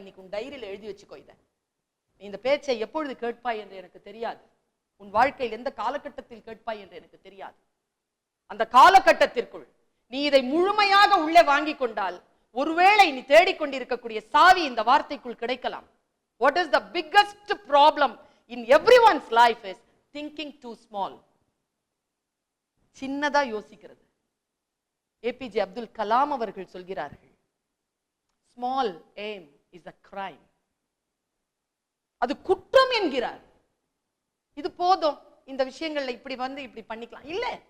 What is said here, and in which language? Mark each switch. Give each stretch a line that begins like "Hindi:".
Tamil: இன்னைக்கு உன் டைரியில எழுதி வச்சுக்கோ. இத நீ இந்த பேச்சை எப்பொழுது கேட்பாய் என்று எனக்கு தெரியாது. உன் வாழ்க்கையில் எந்த காலகட்டத்தில் கேட்பாய் என்று எனக்கு தெரியாது. அந்த காலகட்டத்திற்குள் நீ இதை முழுமையாக உள்ளே வாங்கி கொண்டால், ஒருவேளை நீ தேடிக்கொண்டிருக்கக்கூடிய சாவி இந்த வார்த்தைக்குள் கிடைக்கலாம்.
English: What is the biggest problem in everyone's life is thinking too small.
Tamil: சின்னதா யோசிக்கிறது. ஏபிஜே அப்துல் கலாம் அவர்கள் சொல்கிறார்கள்,
English: small aim is a crime.
Tamil: அது குற்றம் என்கிறார். இது போதும், இந்த விஷயங்கள்ல இப்படி இப்படி பண்ணிக்கலாம் இல்ல.